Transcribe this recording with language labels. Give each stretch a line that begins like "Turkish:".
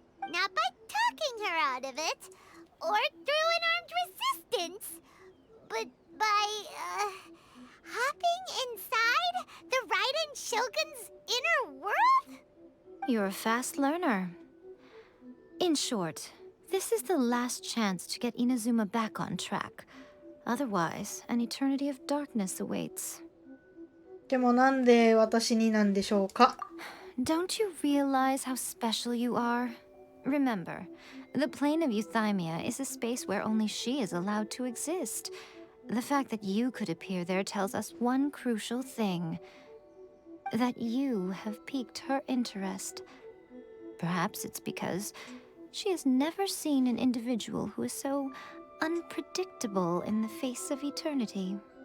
English: Not by talking her out of it, or through an armed resistance, but by, hopping inside the Raiden Shogun's inner world? You're a fast learner. In short, this is the last chance to get Inazuma back on track. Otherwise, an eternity of darkness awaits.
Japanese: でもなんで私になんでしょうか?
English: Don't you realize how special you are? Remember, the plane of Euthymia is a space where only she is allowed to exist. The fact that you could appear there tells us one crucial thing. That you have piqued her interest. Perhaps it's because she has never seen an individual who is so unpredictable in the face of eternity.